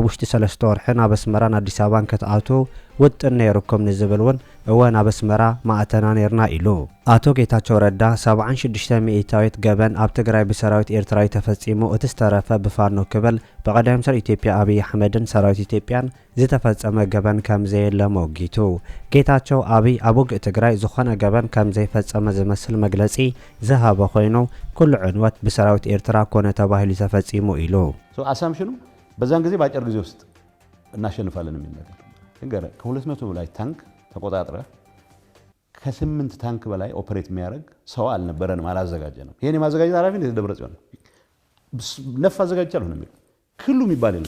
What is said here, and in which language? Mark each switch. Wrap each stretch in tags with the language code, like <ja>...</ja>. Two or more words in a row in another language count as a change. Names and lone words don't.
<ti>ውሽጢ 3 ወርሒ ናብ አስመራን አዲስ አበባን ከተኣትው ውጥን ነይሩኩም ንዝብል እውን እወን ኣብ አስመራ ማእተና ነርና ኢሉ አቶ ጌታቸው ረዳ 76 ሚእታዊት ገበን ኣብ ትግራይ ብሰራዊት ኤርትራዊ ተፈጺሙ እቲ ዝተረፈ ብፋኖ ክብል በቀዳማይ ሚኒስትር ኢትዮጵያ አብይ አሕመድን ሰራዊት ኢትዮጵያን ዝተፈጸመ ገበን ከም ዘየለ ሞጊቱ ጌታቸው አብይ ኣብ ውግእ ትግራይ ዝኾነ ገበን ከም ዘይፈጸመ ዝመስል መግለጺ ዝሃበ ኮይኑ ኩሉ ዕንወት ብሰራዊት ኤርትራ ኮነ ተባሂሉ ተፈጺሙ ኢሉ</ti> <am>አሳምሽኑ በዛን ጊዜ ባጭር ጊዜ ውስጥ እናሸንፋለን የሚል ነገር እንገረ ከ200 በላይ ታንክ ተቆጣጥረ ከ8 ታንክ በላይ ኦፕሬት የሚያደርግ ሰው አልነበረንም አላዘጋጀንም። ይሄን የማዘጋጀት ኃላፊ እንደ ደብረጽዮን ነፍ አዘጋጅቻለሁ ነው የሚለው ክሉ የሚባል የለም።</am>